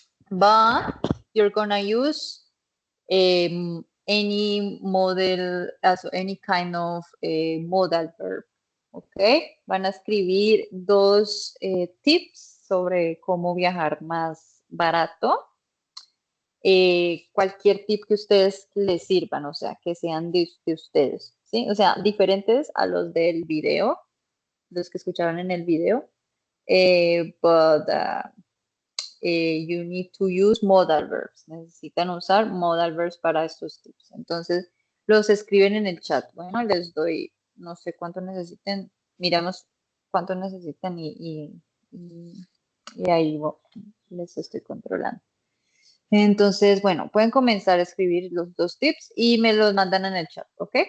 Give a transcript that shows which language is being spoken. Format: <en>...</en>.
<en>But you're gonna use any model, also any kind of modal verb.</en> <es>¿Ok? Van a escribir 2 tips sobre cómo viajar más barato. Cualquier tip que ustedes les sirvan, o sea, que sean de ustedes, ¿sí? O sea, diferentes a los del video, los que escucharon en el video.</es> <en>But you need to use modal verbs.</en> <es>Necesitan usar modal verbs para estos tips. Entonces, los escriben en el chat. Bueno, les doy, no sé cuánto necesiten, miramos cuánto necesitan y ahí les estoy controlando. Entonces, bueno, pueden comenzar a escribir los 2 tips y me los mandan en el chat, ¿ok?</es>